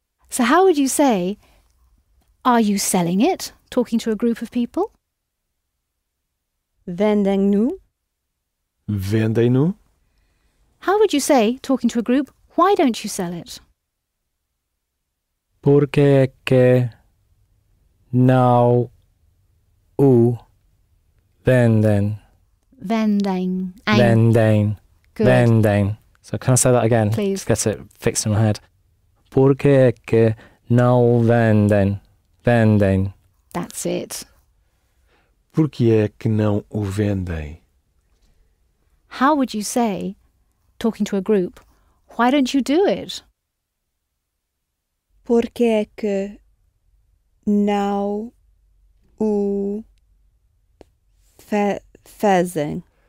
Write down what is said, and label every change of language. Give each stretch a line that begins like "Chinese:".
English: So how would you say, are you selling it? Talking to a group of people.
Portuguese: Vendem-no. Vendem-no?
English: How would you say, talking to a group, why don't you sell it?
Portuguese: Porque é que não o vendem? Vendem. Vendem.
English: Good. Vendem. So can I say that again? Please. Just get it fixed in my head.
Portuguese: Porque é que não vendem? Vendem.
English: That's it.
Portuguese: Por que é que não o vendem?
English: How would you say, talking to a group, why don't you do it?
Portuguese: Porque é que não o fazem?